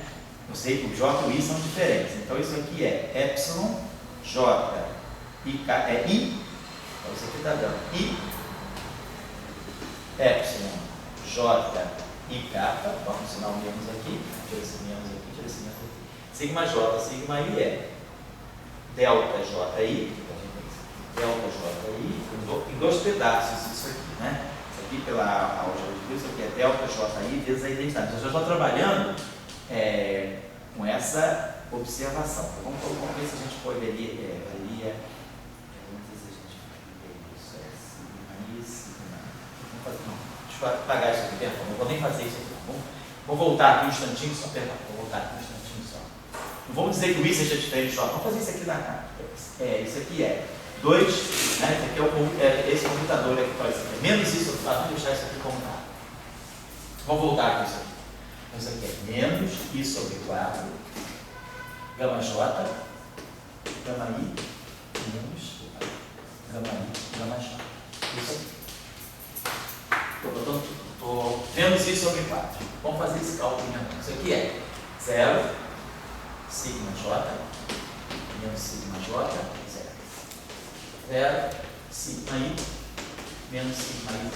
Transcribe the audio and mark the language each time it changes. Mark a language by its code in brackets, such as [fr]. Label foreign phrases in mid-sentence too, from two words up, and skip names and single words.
[pt] Eu sei que o J e o I são diferentes. Então isso aqui é epsilon, J e K, é I. Então isso aqui está dando I, epsilon, J e K. Vamos ensinar o menos aqui. Tira esse menos aqui, tira esse menos aqui. Sigma J, sigma I é delta J I, delta J I, em 2 pedaços isso aqui, né? Isso aqui pela álgebra, isso aqui é delta J I vezes a identidade. Então, eu já estou trabalhando com essa observação. Então, vamos ver se a gente poderia, vamos ver se a gente isso, deixa eu apagar isso aqui, perdão, não vou nem fazer isso aqui. Vamos voltar aqui um instantinho só, perdão, vou voltar aqui um instantinho só. Não vamos dizer que o I seja diferente só, vamos fazer isso aqui na cara. Isso aqui é 2, né? Esse aqui é esse computador aqui, por exemplo, é menos isso, vamos deixar isso aqui como tá. Vamos voltar com isso aqui. Então, isso aqui é menos I sobre 4, gama J, gama I, menos gama I, gama J. Isso aqui. Estou menos I sobre 4. Vamos fazer esse cálculo então. Isso aqui é 0, sigma J, menos sigma J, 0, sigma I, menos sigma I.